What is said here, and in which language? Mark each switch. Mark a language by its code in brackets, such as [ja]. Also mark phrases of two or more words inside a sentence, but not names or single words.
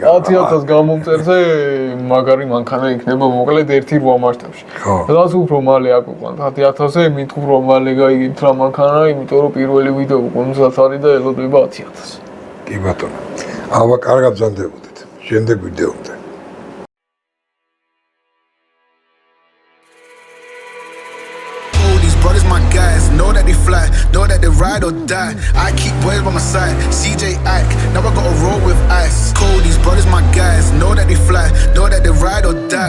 [ka] 10,000 გამომწერზე მაგარი მანქანა იქნება მოკლედ 1.8 მასშტაბში. ხო. რაც უფრო მალე აკვირვანთ 10,000-ზე, მით უფრო მალე გაიგებთ რა მანქანა, იმიტომ რომ პირველი ვიდეო კონცერტ არის და ელოდება 10,000. კი ბატონო. აბა კარგად ბრძანდებოდეთ. შემდეგ ვიდეომდე. [en] Brothers, my guys, know that they fly, know that they ride or die. I keep boys by my side, CJ Ike, now I gotta roll with ice. Cody's brothers, my guys, know that they fly, know that they ride or die.